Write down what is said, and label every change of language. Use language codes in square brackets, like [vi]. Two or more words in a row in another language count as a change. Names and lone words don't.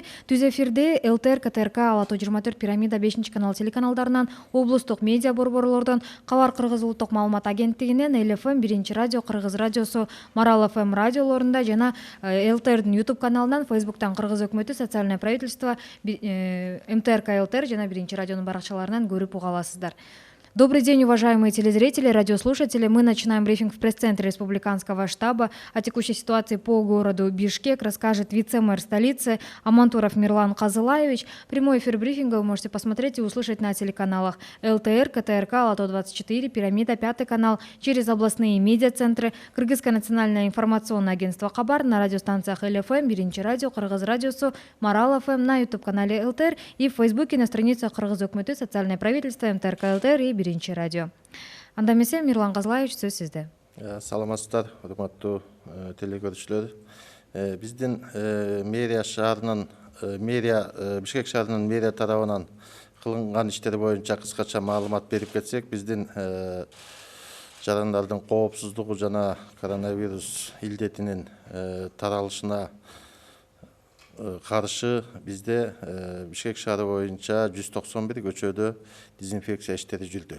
[ky] Түз эфирде ЛТР, КТРК, Ала тоо 24, Пирамида 5-канал телеканалдарынан, облустук медиа борборлордон, Кабар Кыргыз улуттук маалымат агенттигинен, ЛФМ, Биринчи радио, Кыргыз радиосу, Марал ФМ радиолорунда жана ЛТРдин YouTube каналынан, Фейсбуктан Кыргыз өкмөтү, [ru] социальное правительство, [ky] МТРК ЛТР жана Биринчи радионун баракчаларынан көрүп уга аласыздар. [ru] Добрый день, уважаемые телезрители, радиослушатели. Мы начинаем брифинг в пресс-центре Республиканского штаба. О текущей ситуации по городу Бишкек расскажет вице-мэр столицы Амантуров Мирлан Казылаевич. Прямой эфир брифинга вы можете посмотреть и услышать на телеканалах ЛТР, КТРК, Ала тоо 24, Пирамида, 5 канал, через областные медиацентры, Кыргызское национальное информационное агентство Кабар, на радиостанциях ЛФМ, Биринчи радио, Кыргыз радиосу, Марал ФМ, на YouTube-канале ЛТР и в Фейсбуке на страницах Кыргыз өкмөтү, социальное правительство, МТРК ЛТР и Биринчи радио. [ky] Анда эмесе, Мирлан Казылаевич, сөз сизде. Саламатсыздар, урматтуу телекөрүүчүлөр. Биздин мэрия шаарынын Бишкек шаарынын мэрия тарабынан кылынган иштер боюнча кыскача маалымат берип кетсек, биздин жарандардын коопсуздугу жана коронавирус илдетинин таралышына каршы бизде Бишкек шаары боюнча 191 көчөдө дезинфекция иштери жүрдү.